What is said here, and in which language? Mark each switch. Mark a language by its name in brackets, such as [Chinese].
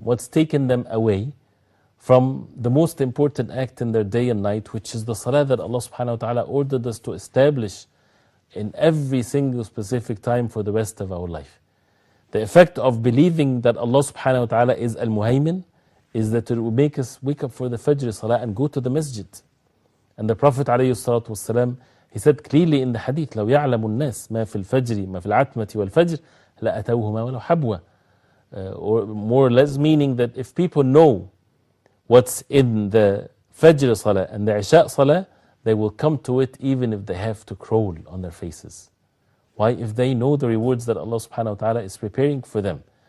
[English] What's taken them away from the most important act in their day and night, which is the salah that Allah subhanahu wa ta'ala ordered us to establish in every single specific time for the rest of our life. The effect of believing that Allah subhanahu wa ta'ala is Al-Muhaymen is that it will make us wake up for the Fajr salah and go to the masjid. And the Prophet alayhi salatu wasalam, he said clearly in the hadith, [Arabic] لو يعلم الناس ما في الفجر ما في العتمة والفجر لأتوهما ولو حبوا. [English] Or more or less meaning that if people know what's in the Fajr Salah and the Isha Salah, they will come to it even if they have to crawl on their faces. Why? If they know the rewards that Allah subhanahu wa ta'ala is preparing for them.